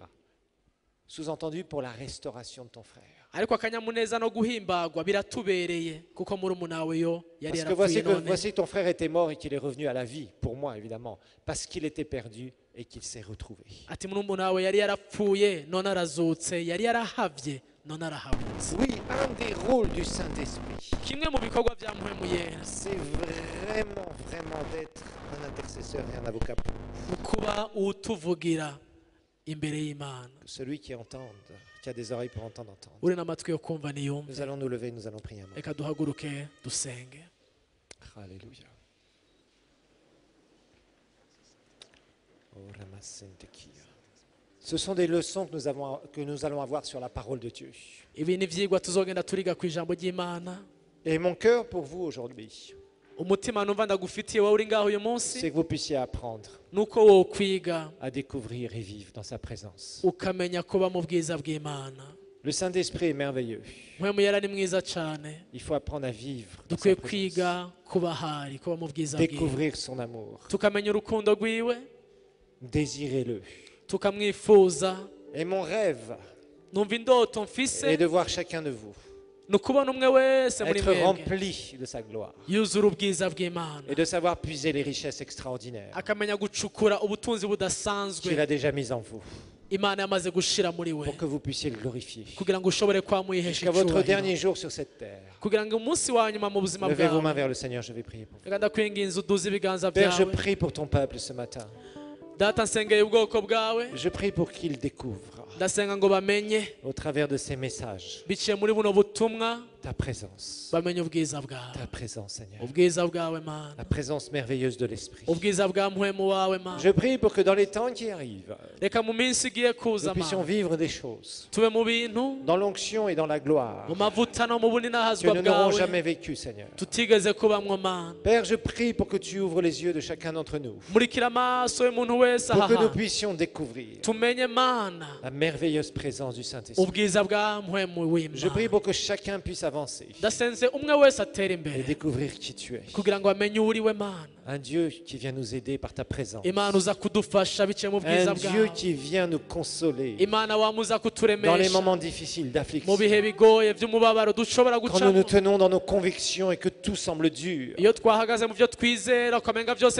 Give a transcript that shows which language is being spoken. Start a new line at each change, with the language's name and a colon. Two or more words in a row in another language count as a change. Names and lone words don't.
French: Sous-entendu pour la restauration de ton frère.
Rundi: Ariko akanyamuneza no guhimbagwa biratubereye kuko murumuna we yo yari
French: Parce que voici,
Rundi: yarapfuye
French: que
Rundi: none.
French: voici que ton frère était mort et qu'il est revenu à la vie, pour moi évidemment, parce qu'il était perdu et qu'il s'est retrouvé.
Rundi: Ati murumuna we yari yarapfuye none arazutse, yari yarahavye none arahabutse.
French: Oui, un des rôles du Saint-Esprit,
Rundi: Kimwe mu bikorwa bya mpwemu yera
French: c'est vraiment d'être un intercesseur et un avocat pour
Rundi: ni kuba utuvugira imbere y'Imana.
French: celui qui entende, qui a des oreilles pour entendre.
Rundi: Uri n'amatwi yo kumva
French: Nous
Rundi: niyumve.
French: allons nous lever, nous allons prier un moment.
Rundi: Reka duhaguruke dusenge.
French: Alléluia. Ce sont des leçons que nous allons avoir sur la parole de Dieu.
Rundi: ibi ni ivyigwa tuzogenda turiga ku ijambo ry'Imana.
French: Et mon cœur pour vous aujourd'hui,
Rundi: Umutima numva ndagufitiye wowe uri ngaho uyu munsi
French: c'est que vous puissiez apprendre
Rundi: nuko wo kwiga
French: à découvrir et vivre dans sa présence.
Rundi: ukamenya kuba mu bwiza bw'Imana.
French: Le Saint-Esprit est merveilleux.
Rundi: Mpwemu yera ni mwiza cyane.
French: Il faut apprendre à vivre dans
Rundi: Dukwiye
French: sa présence.
Rundi: kwiga kuba hari kuba mu bwiza bwiwe.
French: Découvrir son amour.
Rundi: Tukamenya urukundo rwiwe,
French: Désirez-le.
Rundi: tukamwifuza.
French: Et mon rêve
Rundi: Numva indoto mfise
French: est de voir chacun de vous
Rundi: ni ukubona umwe wese muri
French: être
Rundi: mwebwe
French: rempli de sa gloire
Rundi: yuzura ubwiza bw'Imana,
French: et de savoir puiser les richesses extraordinaires
Rundi: akamenya gucukura ubutunzi budasanzwe
French: qu'il a déjà mis en vous
Rundi: Imana yamaze gushira muri we,
French: pour que vous puissiez le glorifier.
Rundi: kugira ngo ushobore kwamwihesha
French: Jusqu'à votre
Rundi: icyubahiro,
French: dernier jour sur cette terre.
Rundi: kugira ngo umunsi wa nyuma mu buzima
French: Levez vos mains
Rundi: bwawe.
French: vers le Seigneur, je vais prier pour vous.
Rundi: Reka ndakwinginze uduze ibiganza
French: Père, je
Rundi: byawe.
French: prie pour ton peuple ce matin.
Rundi: Data, nsengeye ubwoko bwawe,
French: Je prie pour qu'il découvre
Rundi: ndasenga ngo bamenye
French: au travers de ces messages
Rundi: biciye muri buno butumwa,
French: ta présence.
Rundi: bamenye ubwiza bwawe,
French: Ta présence, Seigneur.
Rundi: ubwiza bwawe Mana,
French: La présence merveilleuse de l'Esprit.
Rundi: ubwiza bwa mpwemu wawe Mana.
French: Je prie pour que dans les temps qui arrivent,
Rundi: Reka mu minsi igiye kuza
French: nous puissions
Rundi: Mana,
French: vivre des choses
Rundi: tube mu bintu,
French: dans l'onction et dans la gloire
Rundi: mu mavuta no mu
French: que
Rundi: buninahazwa
French: nous n'aurons
Rundi: bwawe
French: jamais vécu, Seigneur.
Rundi: tutigeze kubamwo Mana.
French: Père, je prie pour que tu ouvres les yeux de chacun d'entre nous,
Rundi: Murikira amaso y'umuntu wese
French: pour que
Rundi: aha
French: nous
Rundi: hantu,
French: puissions découvrir
Rundi: tumenye Mana
French: la merveilleuse présence du Saint-Esprit.
Rundi: ubwiza bwa mpwemu
French: Je prie
Rundi: w'Imana.
French: pour que chacun puisse avancer
Rundi: Ndasenze umwe wese atera
French: et
Rundi: imbere
French: découvrir qui tu es.
Rundi: kugira ngo amenye uwo uri we Mana.
French: Un Dieu qui vient nous aider par ta présence.
Rundi: Imana uza kudufasha biciye mu bwiza
French: Un Dieu
Rundi: bwawe.
French: qui vient nous consoler
Rundi: Imana wamuza
French: dans les
Rundi: kuturemesha
French: moments difficiles
Rundi: mu
French: d'affliction.
Rundi: bihe bigoye by'umubabaro dushobora
French: Quand nous nous
Rundi: gucamo.
French: tenons dans nos convictions et que tout semble dur,
Rundi: Iyo twahagaze mu byo twizera ukamenga byose